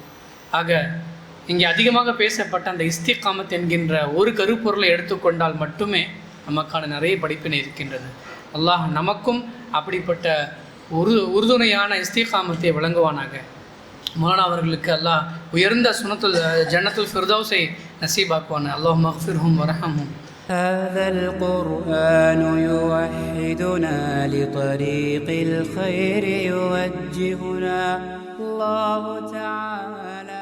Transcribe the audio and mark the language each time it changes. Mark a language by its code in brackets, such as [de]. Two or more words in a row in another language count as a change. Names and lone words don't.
[ta] ஆக இங்கே அதிகமாக பேசப்பட்ட அந்த இஸ்திகாமத் என்கின்ற ஒரு கருப்பொருளை எடுத்துக்கொண்டால் மட்டுமே நமக்கான நிறைய படிப்பினை இருக்கின்றது. அல்லாஹ் நமக்கும் அப்படிப்பட்ட உறுதுணையான இஸ்திகாமத்தை வழங்குவானாக. மௌலானா அவர்களுக்கு அல்லாஹ் உயர்ந்த ஜன்னத்துல் ஃபிர்தௌஸை நசீபாக்குவான். [ar] الله اغفرهم وارحمهم. هذا القرآن يوحدنا لطريق الخير يوجهنا الله تعالى